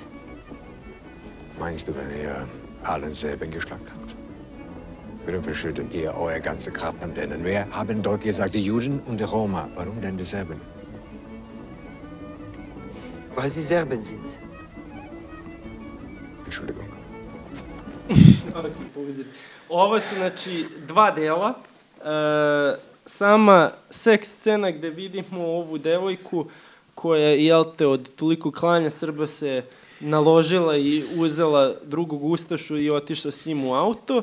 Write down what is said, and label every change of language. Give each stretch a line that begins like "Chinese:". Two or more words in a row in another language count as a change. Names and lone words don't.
German: Meinst du, wenn ihr allen Serben geschlagt habt? Warum verschütten ihr eure ganze Kraft an denen? Wer haben dort gesagt, die Juden und die Roma? Warum denn die Serben? Weil sie Serben sind. Entschuldigung.
Serbian: Ovo su, znači, 2 dela. Sama seks scena gde vidimo ovu devojku koja, jel te, od toliko klanja Srba se naložila i uzela drugog ustašu i otišla s njim u auto.